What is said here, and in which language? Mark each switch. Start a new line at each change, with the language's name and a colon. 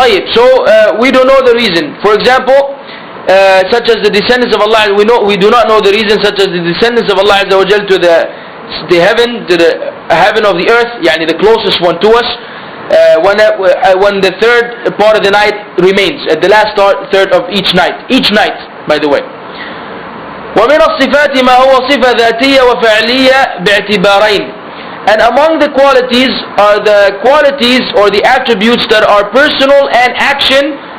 English: So we don't know the reason. For example, such as the descendants of Allah, we do not know the reason, such as the descendants of Allah Azza wa Jal to the heaven, to the heaven of the earth, yani the closest one to us, when the third part of the night remains, at the last third of each night, by the way.
Arabic: ومن الصفات ما هو صفة ذاتية وفعلية باعتبارين.
English: And among the qualities are the qualities or the attributes that are personal and action.